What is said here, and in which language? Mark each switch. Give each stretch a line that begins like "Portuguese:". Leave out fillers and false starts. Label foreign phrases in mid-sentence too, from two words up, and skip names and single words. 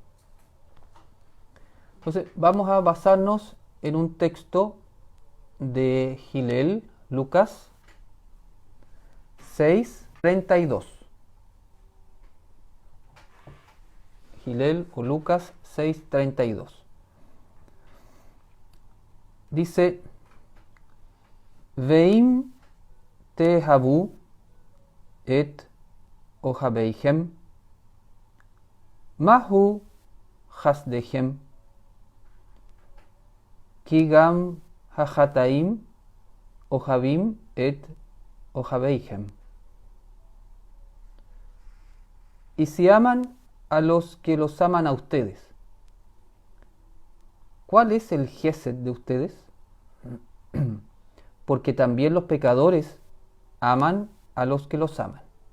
Spanish: Entonces, vamos a basarnos en un texto de Hillel, Lucas 6:32. Hillel o Lucas 6:32. Dice:
Hebrew: ואם תאהבו את אוהביכם מה הוא חסדכם כי גם החטאים אוהבים את אוהביכם.
Spanish: Y si aman a los que los aman a ustedes, ¿cuál es el Gesed de ustedes? Porque también los pecadores aman a los que los aman.